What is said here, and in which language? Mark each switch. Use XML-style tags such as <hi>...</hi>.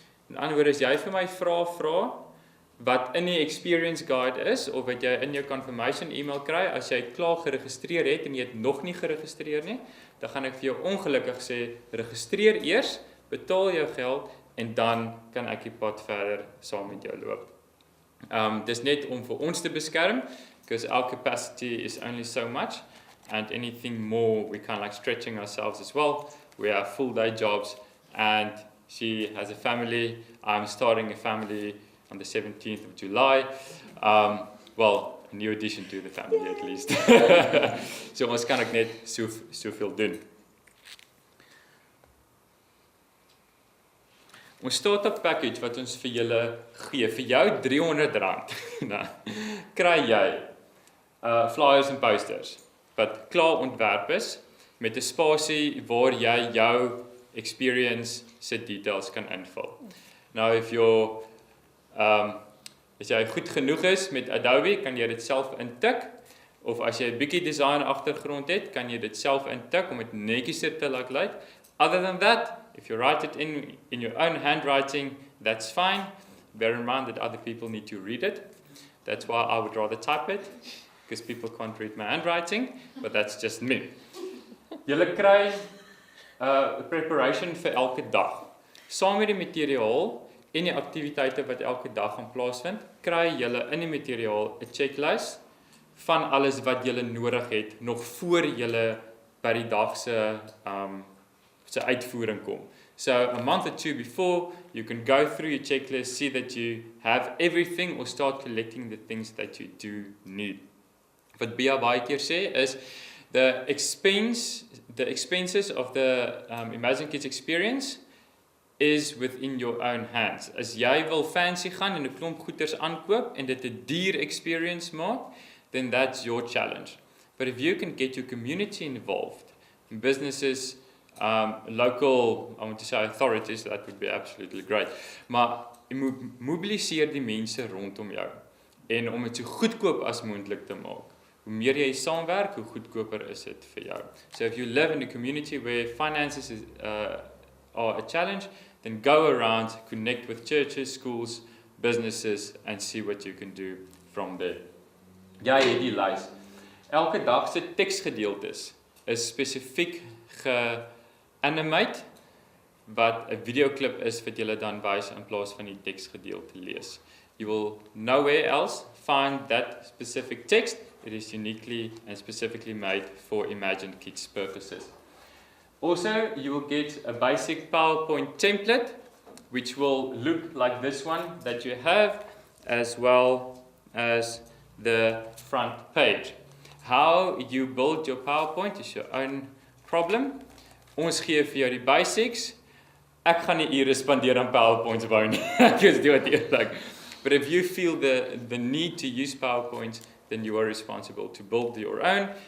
<af>In ander woorde, as jy vir my vra wat in die experience guide is of wat jy in jou confirmation email kry, as jy klaar geregistreer het en jy het nog nie geregistreer nie, dan gaan ek vir jou ongelukkig sê, registreer eers, betaal jou geld en dan kan ek die pad verder saam met jou loop. Dis net om vir ons te beskerm,</af> <en>because our capacity is only so much, and anything more, we kind of like stretching ourselves as well. We have full day jobs, and she has a family. I'm starting a family on the 17th of July. Well, a new addition to the family at least.</en> <af>So ons kan ek net soveel doen. Ons start-up package wat ons vir julle gee, vir jou R300, nou, kry jy flyers en posters wat klaar ontwerp is met 'n spasie waar jy jou experience se details kan invul. Nou</af> <en>if you're</en> <af>as jy goed genoeg is met Adobe, kan jy dit self intik, of as jy 'n bietjie design agtergrond het, kan jy dit self intik om dit netjies te laat lyk.</af> <en>Other than that, if you write it in your own handwriting, that's fine. Bear in mind that other people need to read it. That's why I would rather type it, because people can't read my handwriting, but that's just me.</en> <af>Julle kry preparation vir elke dag. Saam met die materiaal en die aktiwiteite wat elke dag gaan plaasvind, kry julle in die materiaal 'n checklist van alles wat julle nodig het nog voor julle by die dag se uitvoering kom.</af> <en>So a month or two before, you can go through your checklist, see that you have everything, or start collecting the things that you do need.</en> <af>Wat Bia baie keer sê is</af> <en>the expenses of the Imagine Kidz experience is within your own hands.</en> <af>As jy wil fancy gaan en 'n klomp goeders aankoop en dit 'n duur experience maak,</af> <en>then that's your challenge. But if you can get your community involved, businesses, local, I want to say authorities, that would be absolutely great.</en> <af>Maar jy moet mobiliseer die mense rondom jou en om dit so goedkoop as moontlik te maak. Hoe meer jy saamwerk, hoe goedkoper is dit vir jou.</af> <en>So if you live in a community where finances are a challenge, then go around, connect with churches, schools, businesses, and see what you can do from there.</en> <af>Jy het die lys. Elke dag se teksgedeeltes is spesifiek ge-animate wat 'n videoklip is wat jy dan wys in plaas van die teksgedeelte lees.</af> <en>You will nowhere else find that specific text. It is uniquely and specifically made for Imagine Kidz purposes. Also, you will get a basic PowerPoint template, which will look like this one that you have, as well as the front page. How you build your PowerPoint is your own problem.</en> <af>Ons gee vir jou die basics. Ek gaan nie ure spandeer aan PowerPoints bou nie. Ek is dood eerlik.</af> <en>But if you feel the need to use PowerPoints, then you are responsible to build your own.</en>